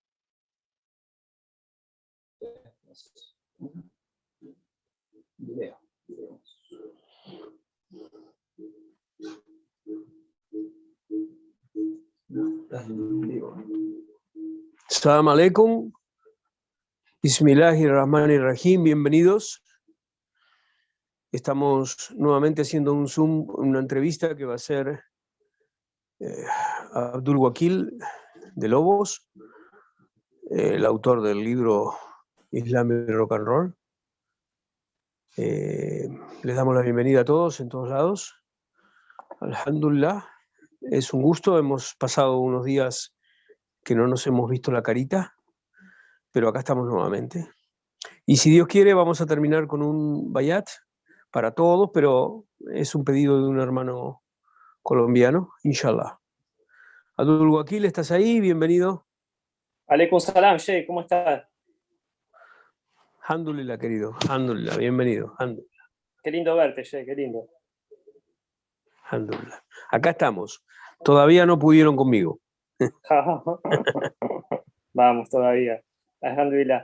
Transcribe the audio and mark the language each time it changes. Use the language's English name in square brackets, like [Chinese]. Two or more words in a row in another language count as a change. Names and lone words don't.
[Arabic] السلام عليكم. بسم الله الرحمن الرحيم. [Spanish] Bienvenidos. Estamos nuevamente haciendo un Zoom, una entrevista que va a ser Abdul Wakil de Lobos, el autor del libro Islam y Rock and Roll. Les damos la bienvenida a todos en todos lados. Alhamdulillah. Es un gusto. Hemos pasado unos días que no nos hemos visto la carita, pero acá estamos nuevamente. Y si Dios quiere, vamos a terminar con un bayat para todos, pero es un pedido de un hermano colombiano, inshallah. Abdul Wakil, ¿estás ahí? Bienvenido. [Arabic] عليكم السلام, [Spanish] Sheikh, ¿cómo estás? Alhamdulillah, querido. Alhamdulillah, bienvenido. Alhamdulillah. Qué lindo verte, Sheikh, qué lindo. Alhamdulillah. Acá estamos. Todavía no pudieron conmigo. Vamos, todavía. Alhamdulillah.